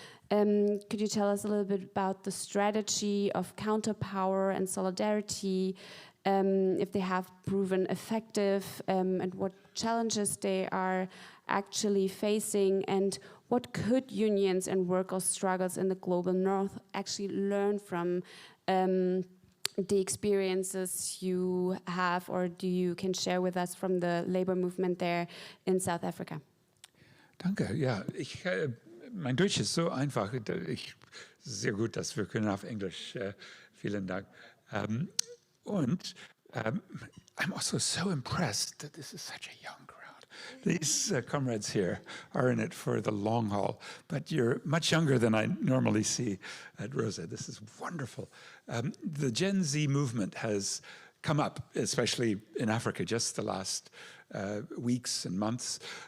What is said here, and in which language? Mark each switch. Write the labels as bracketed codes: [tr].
[en] Could you tell us a little bit about the strategy of counterpower and solidarity, if they have proven effective, and what challenges they are actually facing, and what could unions and workers' struggles in the global north actually learn from the experiences you have or you can share with us from the labor movement there in South Africa? [de] Danke, ja, mein Deutsch ist so einfach, sehr gut, dass wir können auf Englisch, vielen Dank. Und [en] I'm also so impressed that this is such a young crowd. These comrades here are in it for the long haul, but you're much younger than I normally see at Rosa. This is wonderful. The Gen Z movement has come up, especially in Africa, just the last weeks and months.